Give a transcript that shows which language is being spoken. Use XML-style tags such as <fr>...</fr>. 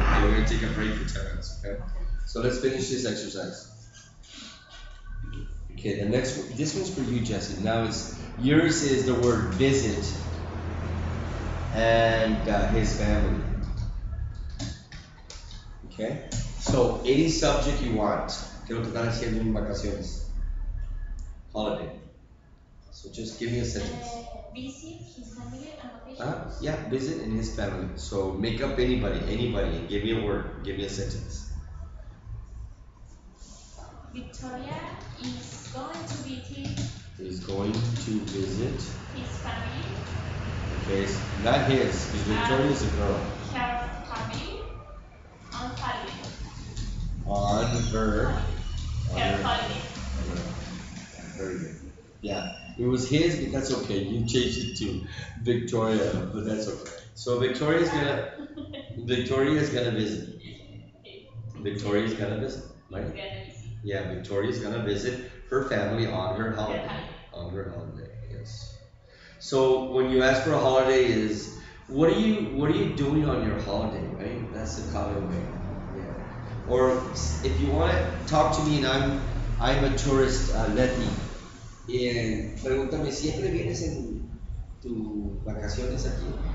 <en>Okay, we're gonna take a break for 10 minutes, okay? So let's finish this exercise. Okay, the next one, this one's for you, Jesse. Now yours is the word visit and his family. Okay? So, any subject you want.</en> <es>¿Qué es lo que están haciendo en vacaciones?</es> <en>Holiday. So just give me a sentence. Visit his family and vacation. Yeah, visit and his family. So make up anybody, and give me a word, give me a sentence. Victoria is going to visit He's going to visit. his family, Okay, it's not his, because Victoria is a girl. her family, on holiday. On her. Her holiday. Very good. Yeah, it was his, but that's okay. You changed it to Victoria, but that's okay. So Victoria's gonna visit. Victoria's gonna visit, right? Gonna visit Yeah, Victoria's gonna visit her family on her her holiday. holiday. On her holiday, yes. So when you ask for a holiday, is what are you doing on your holiday, right? That's the common way. Yeah. Or if you want to talk to me and I'm a tourist, Leti,</en> <es>y pregúntame, ¿siempre vienes en tus vacaciones aquí?</es>